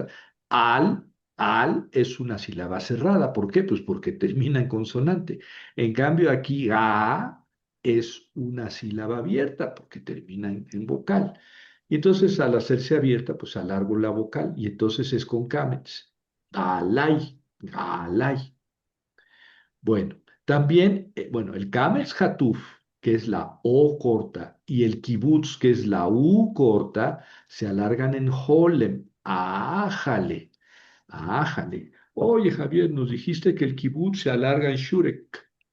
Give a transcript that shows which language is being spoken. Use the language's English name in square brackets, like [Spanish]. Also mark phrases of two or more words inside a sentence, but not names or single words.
[Spanish] Al, al es una sílaba cerrada. ¿Por qué? Pues porque termina en consonante. En cambio, aquí a es una sílaba abierta porque termina en vocal. Y entonces al hacerse abierta, pues alargo la vocal y entonces es con kamets. Alay, alay. Bueno, también, bueno, el Kamets Hatuf, que es la O corta, y el Kibutz, que es la U corta, se alargan en Holem. Ájale, ájale. Oye, Javier, nos dijiste que el Kibutz se alarga en Shurek.